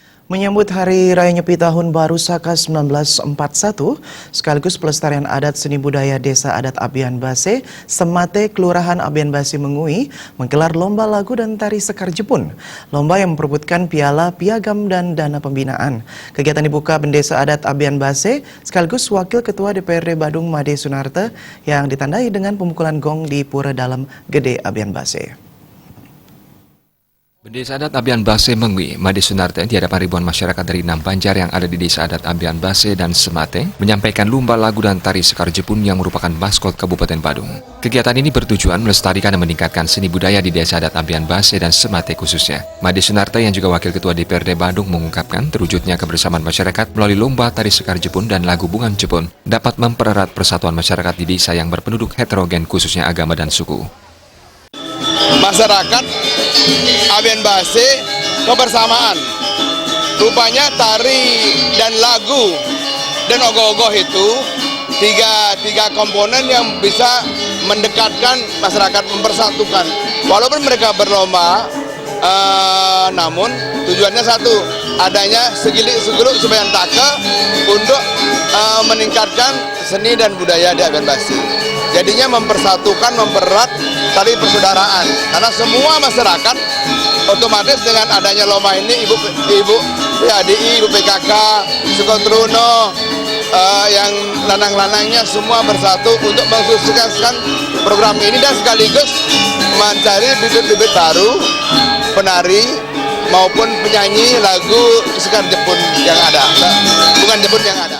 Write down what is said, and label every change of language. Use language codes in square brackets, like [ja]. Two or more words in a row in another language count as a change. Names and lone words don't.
[id] Menyambut Hari Raya Nyepi Tahun Baru Saka 1941, sekaligus pelestarian adat seni budaya Desa Adat Abian Base, Semate, Kelurahan Abian Base Mengui, menggelar lomba lagu dan tari Sekar Jepun. Lomba yang memperebutkan piala, piagam, dan dana pembinaan. Kegiatan dibuka Bendesa Adat Abian Base, sekaligus Wakil Ketua DPRD Badung Made Sunarte, yang ditandai dengan pemukulan gong di Pura Dalam Gede Abian Base. Bendesa Adat Abian Base Mengui, Made Sunarte di hadapan ribuan masyarakat dari 6 banjar yang ada di Desa Adat Abian Base dan Semate menyampaikan lumba lagu dan tari Sekar Jepun yang merupakan maskot Kabupaten Badung. Kegiatan ini bertujuan melestarikan dan meningkatkan seni budaya di Desa Adat Abian Base dan Semate khususnya. Made Sunarte yang juga Wakil Ketua DPRD Badung mengungkapkan terwujudnya kebersamaan masyarakat melalui lomba tari Sekar Jepun dan lagu Bungan Jepun dapat mempererat persatuan masyarakat di desa yang berpenduduk heterogen khususnya agama dan suku. Masyarakat Abian Base kebersamaan. Rupanya tari dan lagu dan ogoh-ogoh itu tiga komponen yang bisa mendekatkan masyarakat, mempersatukan. Walaupun mereka berlomba, namun tujuannya satu, adanya [ban] segilik-seguluk sebayan take [id] untuk meningkatkan seni dan budaya di Abian Base. Jadinya mempersatukan, mempererat tali persaudaraan. Karena semua masyarakat otomatis dengan adanya lomba ini, Ibu PADI, Ibu PKK, Sukotruno, yang lanang-lanangnya semua bersatu untuk mensukseskan program ini dan sekaligus mencari bibit-bibit baru penari maupun penyanyi lagu Sekar Jepun yang ada, Bungan Jepun yang ada.